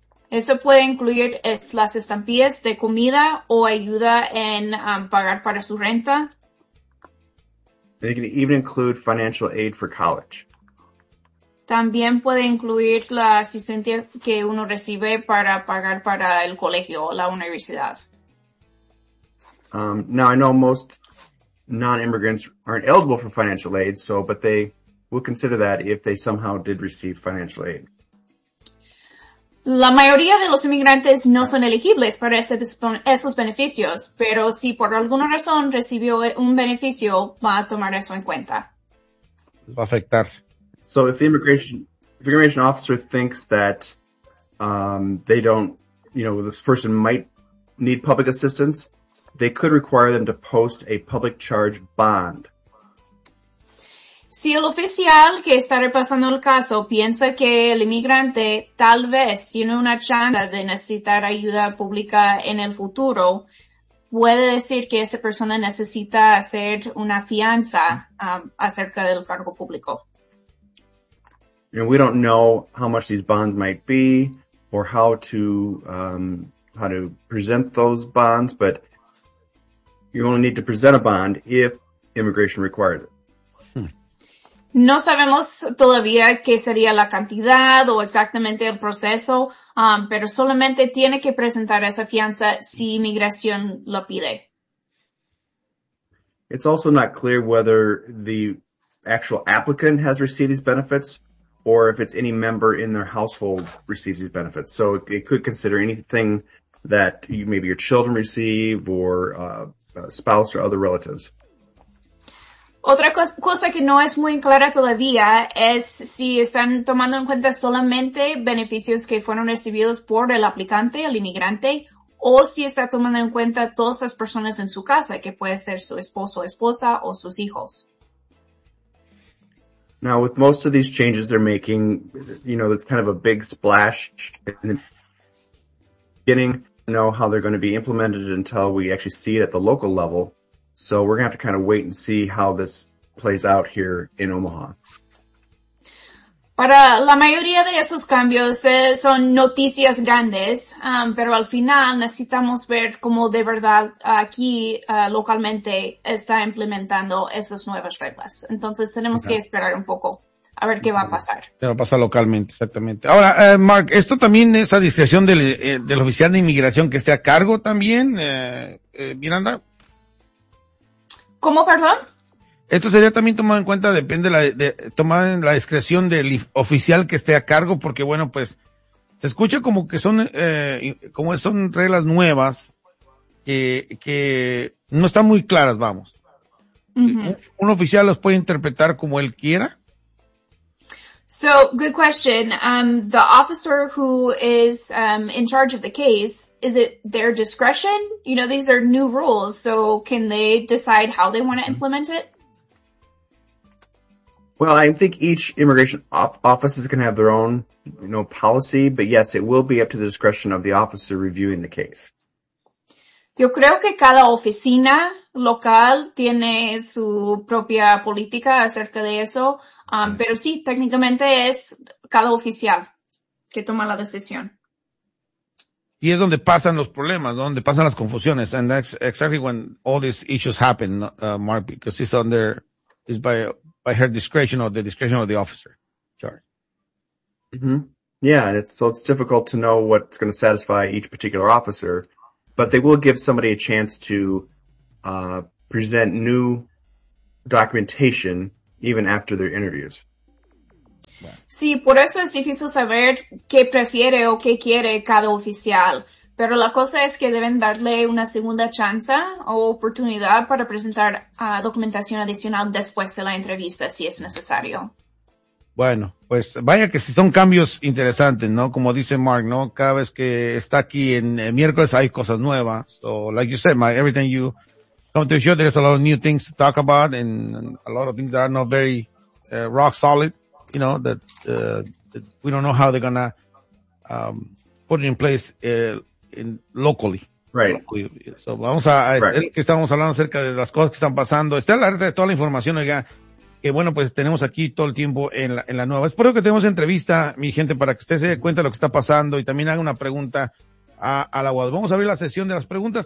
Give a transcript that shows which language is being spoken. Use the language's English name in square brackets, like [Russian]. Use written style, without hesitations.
[Spanish] Eso puede incluir las estampillas de comida o ayuda en pagar para su renta. [English] And it can even include financial aid for college. [Spanish] También puede incluir la asistencia que uno recibe para pagar para el colegio o la universidad. [English] Now, I know most non-immigrants aren't eligible for financial aid, but they will consider that if they somehow did receive financial aid. [Spanish] La mayoría de los inmigrantes no son elegibles para esos beneficios, pero si por alguna razón recibió un beneficio, va a tomar eso en cuenta. Va a afectar. [English] So if the immigration officer thinks that they don't, you know, this person might need public assistance, they could require them to post a public charge bond. [Spanish] Si el oficial que está repasando el caso piensa que el inmigrante tal vez tiene una chance de necesitar ayuda pública en el futuro, puede decir que esa persona necesita hacer una fianza acerca del cargo público. [English] And we don't know how much these bonds might be or how to present those bonds, but you only need to present a bond if immigration requires it. [Spanish] No sabemos todavía qué sería la cantidad o exactamente el proceso, pero solamente tiene que presentar esa fianza si inmigración lo pide. [English] It's also not clear whether the actual applicant has received these benefits or if it's any member in their household receives these benefits. So it could consider anything that maybe your children receive or a spouse or other relatives. [Spanish] Otra cosa que no es muy clara todavía es si están tomando en cuenta solamente beneficios que fueron recibidos por el aplicante, el inmigrante, o si está tomando en cuenta todas las personas en su casa, que puede ser su esposo, esposa, o sus hijos. [English] Now, with most of these changes they're making, you know, it's kind of a big splash in the beginning. Know how they're going to be implemented until we actually see it at the local level. So we're going to have to kind of wait and see how this plays out here in Omaha. [Spanish] Para la mayoría de esos cambios son noticias grandes, pero al final necesitamos ver cómo de verdad aquí localmente está implementando esas nuevas reglas. Entonces tenemos que esperar un poco a ver qué va a pasar. Va a pasar localmente, exactamente. Ahora, Mark, esto también es a discreción del oficial de inmigración que esté a cargo también, Miranda. ¿Cómo, perdón? Esto sería también tomado en cuenta, depende tomar en la discreción del oficial que esté a cargo, porque bueno, pues, se escucha como que son reglas nuevas, que no están muy claras, vamos. Uh-huh. Un oficial los puede interpretar como él quiera. [English] So, good question. The officer who is in charge of the case, is it their discretion? You know, these are new rules, so can they decide how they want to implement it? Well, I think each immigration office is going to have their own, you know, policy, but yes, it will be up to the discretion of the officer reviewing the case. [Spanish] Yo creo que cada oficina local tiene su propia política acerca de eso, pero sí, técnicamente es cada oficial que toma la decisión. Y es donde pasan los problemas, ¿no? Donde pasan las confusiones. [English] And that's exactly when all these issues happen, Mark, because it's under, it's by her discretion or the discretion of the officer. Sure. Mm-hmm. Yeah, and it's difficult to know what's going to satisfy each particular officer, but they will give somebody a chance to present new documentation even after their interviews. [Spanish] Sí, por eso es difícil saber qué prefiere o qué quiere cada oficial. Pero la cosa es que deben darle una segunda chance o oportunidad para presentar documentación adicional después de la entrevista, si es necesario. Bueno, pues vaya que si son cambios interesantes, ¿no? Como dice Mark, ¿no? Cada vez que está aquí en miércoles hay cosas nuevas. [English] So, like you said, Mike, everything you come to the show, there's a lot of new things to talk about and a lot of things that are not very rock solid. You know, that, that we don't know how they're gonna put it in place in locally. Right. [Spanish] So vamos a right. Que estamos hablando acerca de las cosas que están pasando. Está alerta de toda la información, oiga, que bueno, pues tenemos aquí todo el tiempo en la nueva. Es por eso que tenemos entrevista, mi gente, para que usted se dé cuenta de lo que está pasando y también haga una pregunta al abogado. Vamos a abrir la sesión de las preguntas.